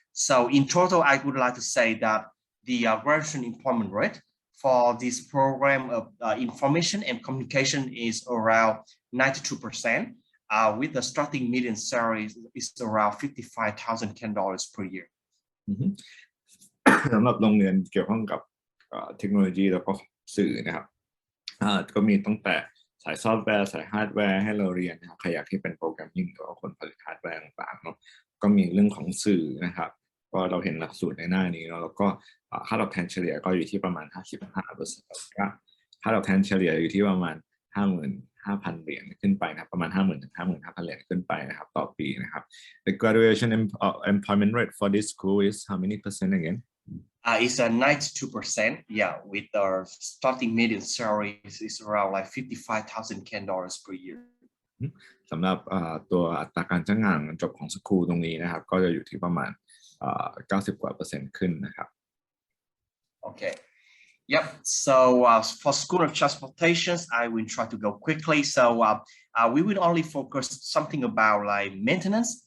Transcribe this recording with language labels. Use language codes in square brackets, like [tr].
[en] So in total, I would like to say that the graduate employment rate for this program of information and communication is around 92%, with the starting median salary is around $55,000 Canadian per year. [th] สำหรับโรงเรียนเกี่ยวข้องกับเทคโนโลยีแล้วก็สื่อนะครับก็มีตั้งแต่สายซอฟต์แวร์สายฮาร์ดแวร์ให้เราเรียนนะครับใครอยากที่เป็นโปรแกรมมิ่งหรือว่าคนผลิตฮาร์ดแวร์ต่างๆเนาะก็มีเรื่องของสื่อนะครับก็เราเห็นหลักสูตรในหน้านี้เนาะแล้วก็ค่าตอบแทนเฉลี่ยก็อยู่ที่ประมาณ 55% ค่าตอบแทนเฉลี่ยอยู่ที่ประมาณ 55,000 เหรียญขึ้นไปนะครับประมาณ 50,000 ถึง 55,000 เหรียญขึ้นไปนะครับต่อปีนะครับ [en] The graduation employment rate for this school is how many percent again? It's a 92%, with our starting median salary is around like $55,000 Canadian per year. [th] สำหรับตัวอัตราการจ้างงานจบของสคูลตรงนี้นะครับก็จะอยู่ที่ประมาณ90 กว่า%ขึ้นนะครับ [en] Okay. So for School of Transportation, I will try to go quickly. So we will only focus something about like maintenance.